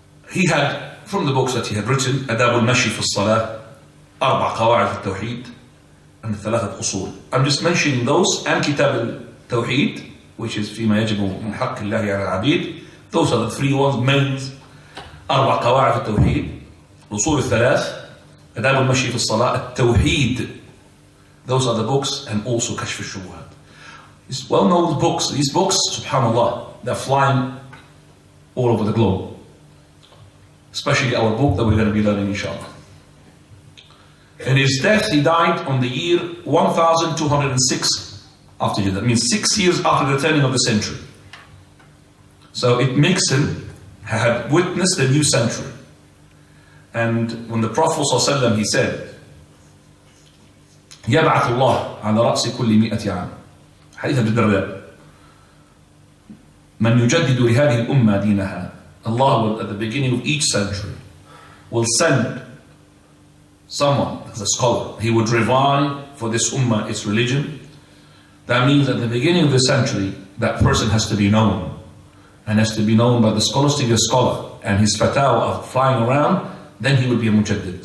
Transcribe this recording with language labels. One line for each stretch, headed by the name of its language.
English: He had, from the books that he had written, Adab al-Mashi fi al-Salah, Arba' Qawa'id al-Tawheed, and Thalathat Usul. I'm just mentioning those, and Kitab al-Tawheed, which is
Arabic: فيما يجب من حق الله على العبيد.
English: Those are the three ones, main
Arabic: أربع قواعد التوحيد، الأصول الثلاث، آداب المشي في الصلاة، التوحيد.
English: Those are the books, and also كشف الشبهات. These well-known books. These books, subhanallah, they're flying all over the globe. Especially our book that we're going to be learning, inshallah. In his death, he died on the year 1206 after Hijrah. That means 6 years after the turning of the century. So it makes him had witnessed the new century. And when the Prophet ﷺ, he said,
Arabic: يبعث الله على رأس كل 100 عام. حديث أبي الدرداء. من يجدد لهذه الأمة دينها.
English: Allah will, at the beginning of each century, will send someone as a scholar. He would revive for this ummah its religion. That means at the beginning of the century, that person has to be known, and has to be known by the scholars to be a scholar, and his fatawa are flying around, then he would be a mujaddid.